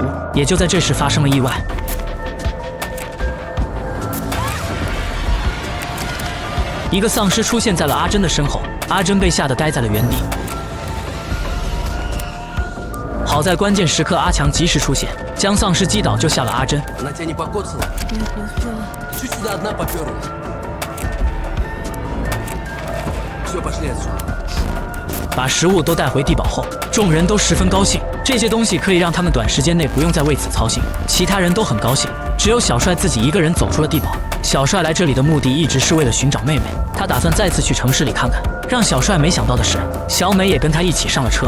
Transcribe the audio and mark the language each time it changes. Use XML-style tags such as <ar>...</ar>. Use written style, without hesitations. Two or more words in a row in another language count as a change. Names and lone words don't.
<zh>也就在这时发生了意外，一个丧尸出现在了阿珍的身后，阿珍被吓得呆在了原地。好在关键时刻阿强及时出现，将丧尸击倒，救下了阿珍。</zh> <ru>Она тебя не покоцала? Нет, не успела. Чуть сюда одна поперлась. Все, пошли отсюда.</ru> <zh>把食物都带回地堡后，众人都十分高兴，这些东西可以让他们短时间内不用再为此操心。其他人都很高兴，只有小帅自己一个人走出了地堡。小帅来这里的目的一直是为了寻找妹妹，他打算再次去城市里看看。让小帅没想到的是，小美也跟他一起上了车。</zh>